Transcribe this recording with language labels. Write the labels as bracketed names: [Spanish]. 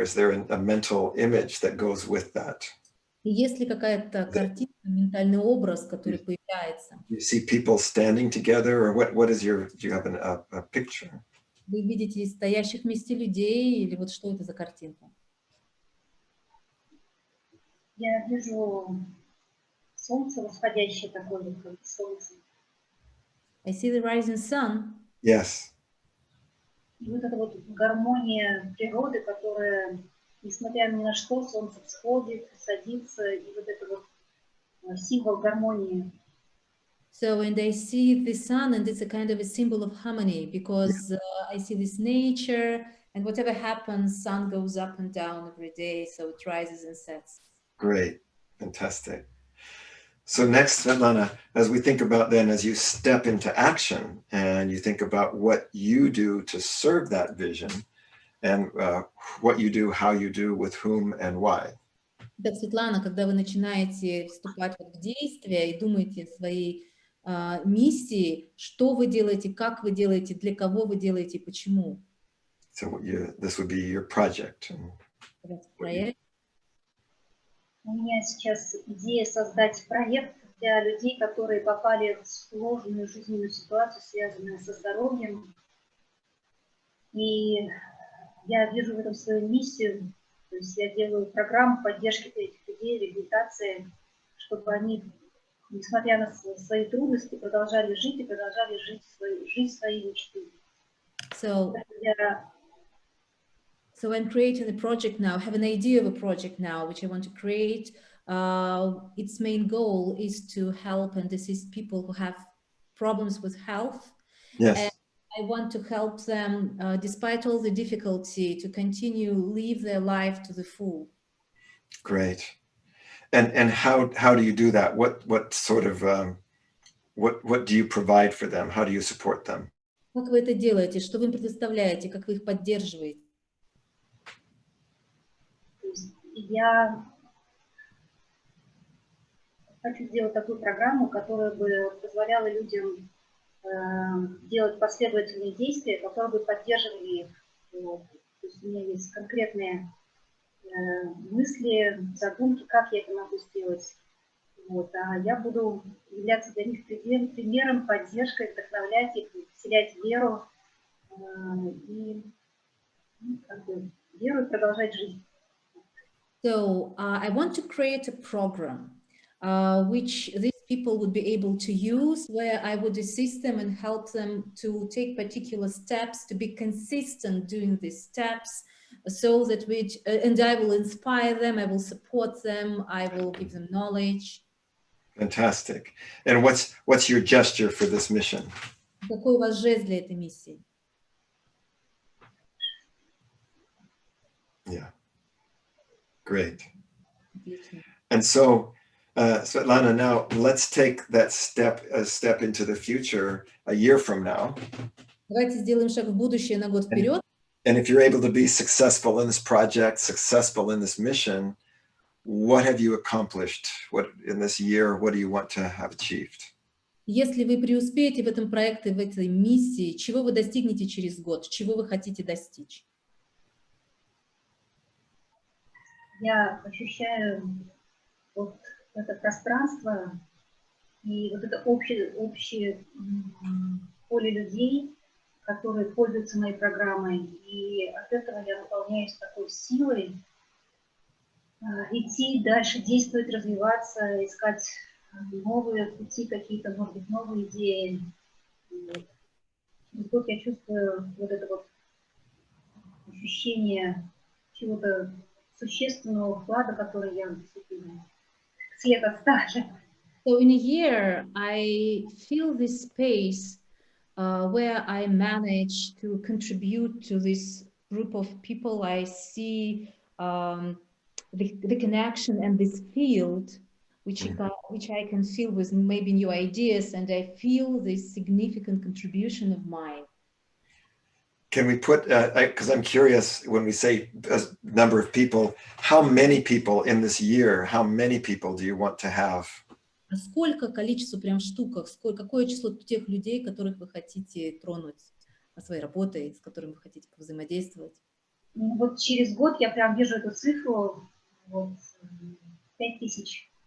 [English] Is there a mental image that goes with that? [Russian] Есть ли какая-то картинка, ментальный образ, который появляется? [English] You see people standing together, or what is your? Do you have a picture? [Russian] Вы видите стоящих вместе людей, или вот что это за картинка? Я вижу солнце восходящее такое, как солнце. [English] I see the rising sun. Yes. [Russian] И вот эта вот гармония природы, которая несмотря ни на что, солнце всходит, садится, и вот это вот символ гармонии. [English] So when they see the sun, and it's a kind of a symbol of harmony, because I see this nature, and whatever happens, sun goes up and down every day, so it rises and sets. Great, fantastic. So next, Svetlana, as we think about then, as you step into action and you think about what you do to serve that vision, and what you do, how you do, with whom and why. [Russian] Так, Светлана, когда вы начинаете вступать в действие и думаете о своей миссии, что вы делаете, как вы делаете, для кого вы делаете и почему. [English] So this would be your project. [Russian] Проект. У меня сейчас идея создать проект для людей, которые попали в сложную жизненную ситуацию, связанную со здоровьем. И я вижу в этом свою миссию. То есть я делаю программу поддержки этих людей, реабилитации, чтобы они, несмотря на свои трудности, продолжали жить и продолжали жить свои мечты. [English] So I'm creating a project now, I have an idea of a project now, which I want to create. Its main goal is to help and assist people who have problems with health. Yes. And I want to help them, despite all the difficulty, to continue live their life to the full. Great. And how do you do that? What sort of what do you provide for them? How do you support them? [Russian] Как вы это делаете? Что вы им предоставляете? Как вы их поддерживаете? Я хочу сделать такую программу, которая бы позволяла людям делать последовательные действия, которые бы поддерживали их. Вот. То есть у меня есть конкретные мысли, задумки, как я это могу сделать. Вот. А я буду являться для них примером, поддержкой, вдохновлять их, вселять веру и веру и продолжать жизнь. [English] So I want to create a program which these people would be able to use, where I would assist them and help them to take particular steps, to be consistent doing these steps, so that and I will inspire them, I will support them, I will give them knowledge. Fantastic. And what's your gesture for this mission? [Russian] Какой у вас жест для этой миссии? [English] Yeah. Great. And so, Svetlana, now let's take that step into the future a year from now. [Russian] Давайте сделаем шаг в будущее на год вперед. [English] And if you're able to be successful in this project, successful in this mission, what have you accomplished? What in this year, what do you want to have achieved? [Russian] Если вы преуспеете в этом проекте, в этой миссии, чего вы достигнете через год? Чего вы хотите достичь? Я ощущаю вот это пространство и вот это общее поле людей, которые пользуются моей программой. И от этого я наполняюсь такой силой идти дальше, действовать, развиваться, искать новые пути, какие-то, может быть, новые идеи. Вот. И вот я чувствую вот это вот ощущение чего-то существенного вклада, который я свет оставлю. [English] So in a year, I feel this space where I manage to contribute to this group of people. I see the connection and this field, which I can fill with maybe new ideas, and I feel this significant contribution of mine. Can we put, because I'm curious, when we say a number of people, how many people in this year, how many people do you want to have? [Russian] А сколько количество прям в штуках, какое число тех людей, которых вы хотите тронуть своей работой, с которыми вы хотите взаимодействовать? Вот через год я прям вижу эту цифру, вот, 5000.